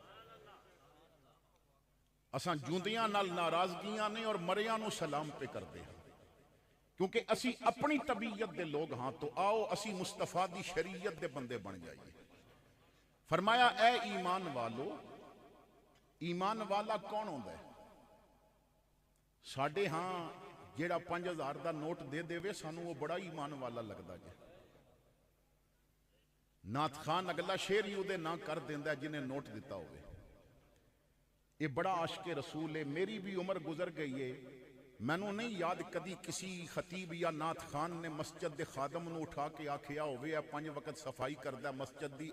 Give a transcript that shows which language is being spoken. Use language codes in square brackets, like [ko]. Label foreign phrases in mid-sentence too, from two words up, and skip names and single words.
[pa] اساں جوندیاں نال ناراضگیاں نے اور مریاں نو سلام پہ کردے ہیں کیونکہ اسی اپنی طبیعت دے لوگ ہاں. تو آؤ اسی مصطفیٰ دی شریعت دے بندے بن جائیے. فرمایا اے ایمان والو، ایمان والا کون ہوندا ہے؟ ساڈے ہاں جیڑا 5000 دا نوٹ دے دے وے سانو وہ بڑا ایمان والا لگدا ہے. ਨਾਥ ਖਾਨ ਅਗਲਾ ਸ਼ੇਰ ਹੀ ਉਹਦੇ ਨਾਂ ਕਰ ਦਿੰਦਾ ਜਿਹਨੇ ਨੋਟ ਦਿੱਤਾ ਹੋਵੇ। ਇਹ ਬੜਾ ਆਸ਼ਕੇ ਰਸੂਲ ਹੈ। ਮੇਰੀ ਵੀ ਉਮਰ ਗੁਜ਼ਰ ਗਈ ਹੈ, ਮੈਨੂੰ ਨਹੀਂ ਯਾਦ ਕਦੀ ਕਿਸੇ ਖਤੀਬ ਜਾਂ ਨਾਥ ਖਾਨ ਨੇ ਮਸਜਿਦ ਦੇ ਖਾਦਮ ਨੂੰ ਉਠਾ ਕੇ ਆਖਿਆ ਹੋਵੇ ਇਹ 5 ਵਕਤ ਸਫਾਈ ਕਰਦਾ ਮਸਜਿਦ ਦੀ।